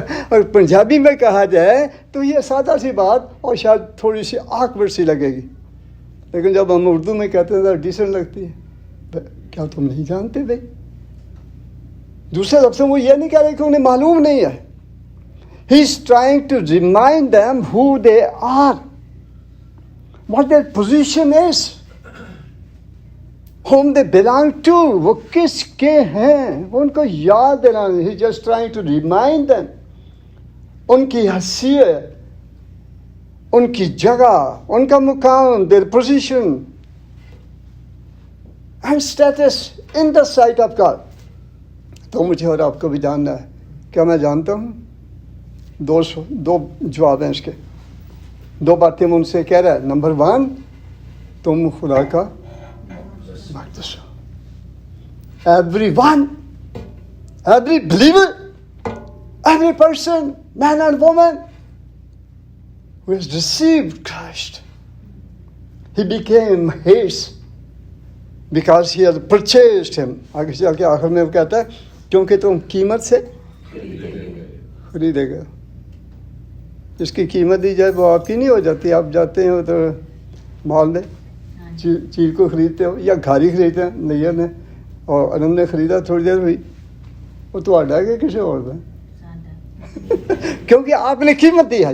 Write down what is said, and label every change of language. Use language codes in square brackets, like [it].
[ur] اور پنجابی میں کہا جائے تو یہ سادہ سی بات اور شاید تھوڑی سی آکورڈ سی لگے گی، لیکن جب ہم اردو میں کہتے ہیں تو ڈیسنٹ لگتی ہے. کیا تم نہیں جانتے بھائی؟ دوسرے لفظوں وہ یہ نہیں کہہ رہے کہ انہیں معلوم نہیں ہے. [en] He is trying to remind them who they are, what their position is, whom they belong to. [ur] وہ کس کے ہیں وہ ان کو یاد دلانا. [en] He is just trying to remind them [ur] ان کی حیثیت، ان کی جگہ، ان کا مقام، [en] their position and status in the sight of God. [ur] تو مجھے اور آپ کو بھی جاننا ہے. کیا میں جانتا ہوں دو جواب ہیں اس کے. 2 باتیں میں ان سے کہہ رہا ہے. نمبر 1 تم خدا کا مقدس ہو. [en] Every one, every believer, every person, man and woman who has received Christ, he became his because he has purchased him. [ur] آگے چل کے آخر میں وہ کہتا ہے کیونکہ تم قیمت سے خریدے گئے. جس کی قیمت دی جائے وہ آپ کی نہیں ہو جاتی. آپ جاتے ہیں تو مال میں چیز کو خریدتے ہو یا گھر ہی خریدتے ہیں نیر نے اور انم نے خریدا تھوڑی دیر ہوئی وہ تو آڈا گیا کسی اور میں کیونکہ آپ نے قیمت دی ہے.